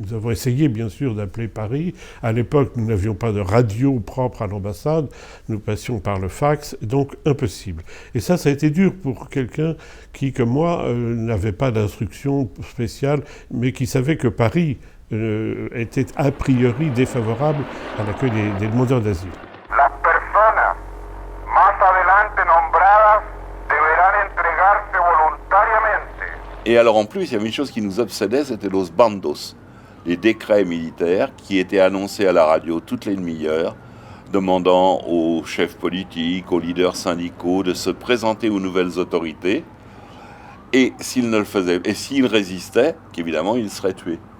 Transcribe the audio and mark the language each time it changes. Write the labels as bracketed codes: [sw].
[fr] Nous avons essayé, bien sûr, d'appeler Paris. À l'époque, nous n'avions pas de radio propre à l'ambassade. Nous passions par le fax, donc impossible. Et ça a été dur pour quelqu'un qui, comme moi, n'avait pas d'instruction spéciale, mais qui savait que Paris était a priori défavorable à l'accueil des demandeurs d'asile. [es] Las personas más adelante nombradas deberán entregarse voluntariamente. [fr] Et alors en plus, il y avait une chose qui nous obsédait, c'était los bandos, les décrets militaires qui étaient annoncés à la radio toutes les demi-heures, demandant aux chefs politiques, aux leaders syndicaux de se présenter aux nouvelles autorités, et s'ils ne le faisaient, et s'ils résistaient, qu'évidemment ils seraient tués.